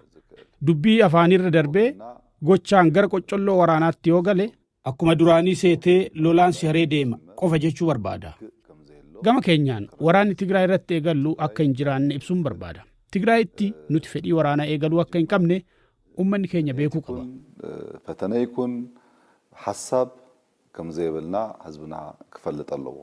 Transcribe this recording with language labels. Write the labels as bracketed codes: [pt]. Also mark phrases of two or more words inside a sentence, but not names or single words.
[om] Dubbii afaanirra darbee gochaan gara qoccolloo waraanaatti yoo gale akkuma duraanii seetee lolaan si haree deema qofa jechuu barbaada. Gama keenyaan waraanni Tigraay irratti eegallu akka hin jiraanne ibsuun barbaada. Tigraayitti nuti fedhii waraanaa eegaluu akka hin qabne ummanni keenya beekuu qaba. [ti] ፈተና ይኩን ሐሳብ ከም ዘይብልና ህዝብና ክፈልጥ ኣለዎ